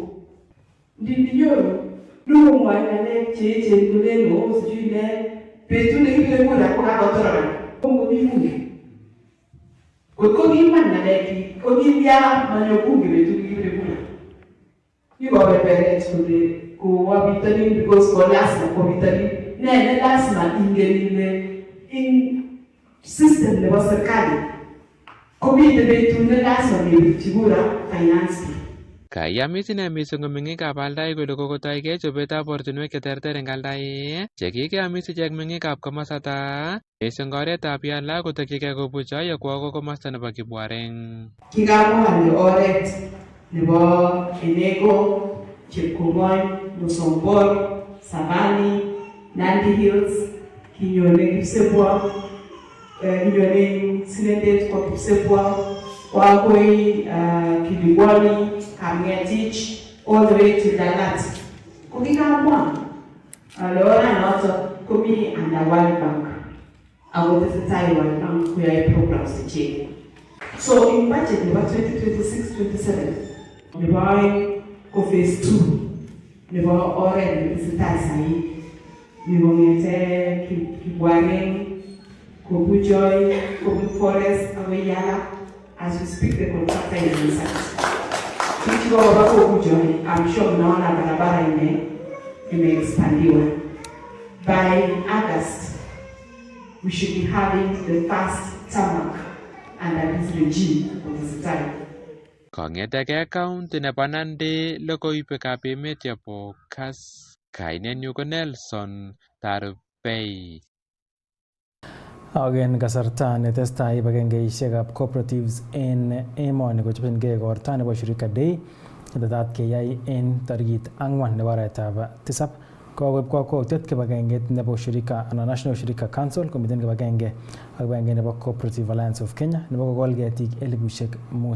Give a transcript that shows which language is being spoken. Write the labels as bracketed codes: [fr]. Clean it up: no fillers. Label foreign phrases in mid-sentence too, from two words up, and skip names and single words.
[kln] Ndindi Nyoro lumwa ng'alek cheechen kole no sijui ne betut nekikure kura kokakotorora kongo bunge. Kotko kiman ng'alek ko kibya manyo bunge betut nekikure kura. Kikobeberet kole kowa bitonin because ko lazima ko bitonin. Ne lazima ingene in system nebo serikali komite betut ne lazima kebirchi kura [en] finance bill. [kln] Kayamis ine mising meng'ikab Aldai kole kokotoigei chobetab ortinwek cheterter eng Aldai chekikeamis ichek meng'ikab komosata mising oretab Yala kotokyigei kobuch ayokwo komosta nebo Kibwareng. Kikamwa ale oret nebo Enego, Chepkong'ony, Musombor, Savani, Nandi Hills, kinyone Kipsebwo, kinyone Sinetet kwa Kipsebwo, Wagoi, Kibigwani, Kamngetich, [en] all the way to Dalat. [kln] Kukikamwa ale ora noto komi under World Bank. Agotesetai World Bank kuyae programs cheche. [en] So in budget about 2026-27, [kln] nebo ko phase 2, nebo oret netesetai sahi, nebo ng'ete Kibwareng, Kobujoy, Kobu Forest, agoi Yala. [en] As we speak, the contractor is inside. [kln] Kichiko baba [sw] Kobujoy, [en] I'm sure [sw] mnaona barabara imeexpandiwa. [en] By August, we should be having the first tarmac under this regime of this time. [kln] Kong'etegei county nebo Nandi logoiwekab emet chebo Kass, kainenyu ko Nelson Tarbei. En kasarta netestai kibagengeisiekab cooperatives en emoni kochopchingei igorta nebo Shirika Day netetat keyai en tarikit 4 nebo arawetab 7 kokoib kakwautiet kibagengeit nebo Shirika anan National Shirika Council komiten kibagenge ak kibagenge nebo Cooperative Alliance of Kenya nebo kokol ketik 5,000.